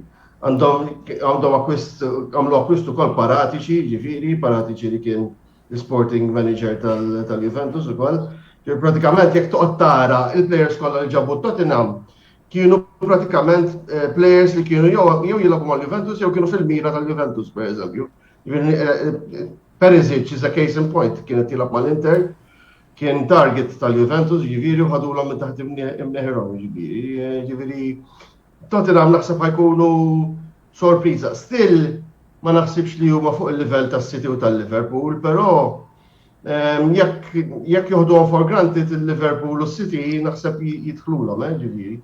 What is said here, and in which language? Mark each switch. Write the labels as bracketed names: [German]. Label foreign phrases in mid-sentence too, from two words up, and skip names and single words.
[Maltese] Għandhom għamlu akkwistu wkoll Paratici, ġifieri, Paratici li kien l- [English] sporting manager [Maltese] tal-Juventus ukoll. Pratikament jekk toqgħod tara il-plejers kollha li ġabu Tottenham kienu pratikament plejers li kienu jew jilagħbu mal-Juventus jew kienu fil-mira tal-Juventus pereżempju. [English] Perisic is a case in point, [Maltese] kienet jilab mal-Inter, kien target tal-Juventus, ġiviri, u ħadulhom minn taħt imneħirhom, ġiviri. Tottenham naħseb ħajkunu sorpriża. Still ma naħsibx li huma fuq il-livell tas-City u tal-Liverpool, però jekk joħduhom [English] for granted [Maltese] il-Liverpool u s-City naħseb jidħlulhom, ġiviri.